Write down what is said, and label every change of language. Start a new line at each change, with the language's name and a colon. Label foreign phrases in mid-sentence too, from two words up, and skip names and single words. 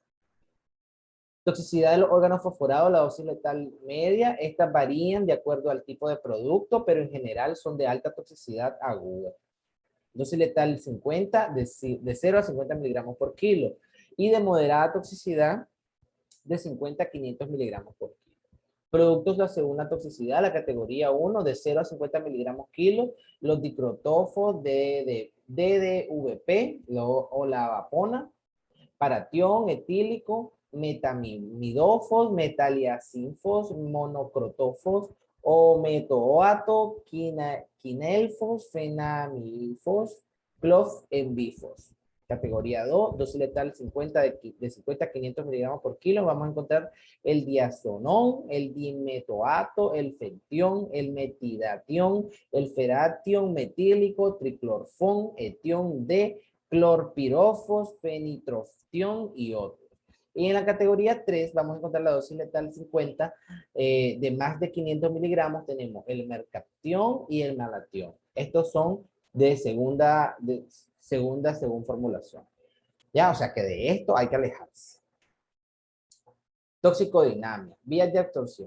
Spanish: Toxicidad de los órganos fosforados, la dosis letal media, estas varían de acuerdo al tipo de producto, pero en general son de alta toxicidad aguda. Dosis letal 50, de 0 a 50 miligramos por kilo, y de moderada toxicidad de 50 a 500 miligramos por kilo. Productos de segunda toxicidad, la categoría 1, de 0 a 50 miligramos kilo, los dicrotófos, DDVP o la vapona, paratión, etílico, metamidofos, metaliacinfos, monocrotófos, o metoato, quinelfos, fenamilfos, clofenbifos. Categoría 2, dosis letal 50 de 50 a 500 miligramos por kilo. Vamos a encontrar el diazonón, el dimetoato, el fentión, el metidatión, el feratión metílico, triclorfón, etión D, clorpirofos, fenitroftión y otros. Y en la categoría 3 vamos a encontrar la dosis letal 50 de más de 500 miligramos. Tenemos el mercaptión y el malatión. Estos son de segunda según formulación. Ya, o sea que de esto hay que alejarse. Toxicodinamia, vías de absorción.